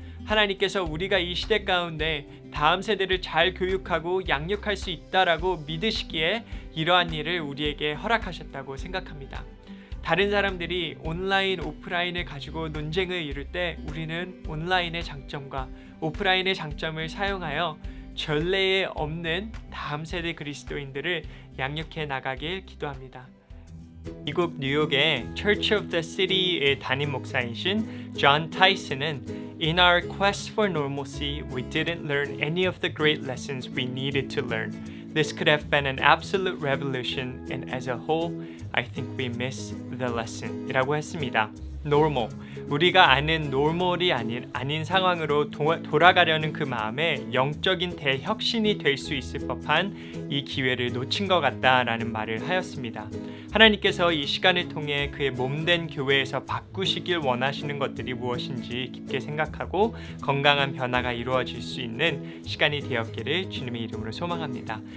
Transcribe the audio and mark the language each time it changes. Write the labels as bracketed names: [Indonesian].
[Korean] 하나님께서 우리가 이 시대 가운데 다음 세대를 잘 교육하고 양육할 수 있다라고 믿으시기에 이러한 일을 우리에게 허락하셨다고 생각합니다. 다른 사람들이 온라인, 오프라인을 가지고 논쟁을 이룰 때 우리는 온라인의 장점과 오프라인의 장점을 사용하여 전례에 없는 다음 세대 그리스도인들을 양육해 나가길 기도합니다. 미국 뉴욕의 Church of the City의 담임 목사이신 존 타이슨은 [English] In our quest for normalcy, we didn't learn any of the great lessons we needed to learn. This could have been an absolute revolution, and as a whole, I think we miss the lesson. [Korean] 이라고 했습니다. normal. 우리가 아는 normal이 아닌 상황으로 돌아가려는 그 마음에 영적인 대혁신이 될 수 있을 법한 이 기회를 놓친 것 같다라는 말을 하였습니다. 하나님께서 이 시간을 통해 그의 몸된 교회에서 바꾸시길 원하시는 것들이 무엇인지 깊게 생각하고 건강한 변화가 이루어질 수 있는 시간이 되었기를 주님의 이름으로 소망합니다.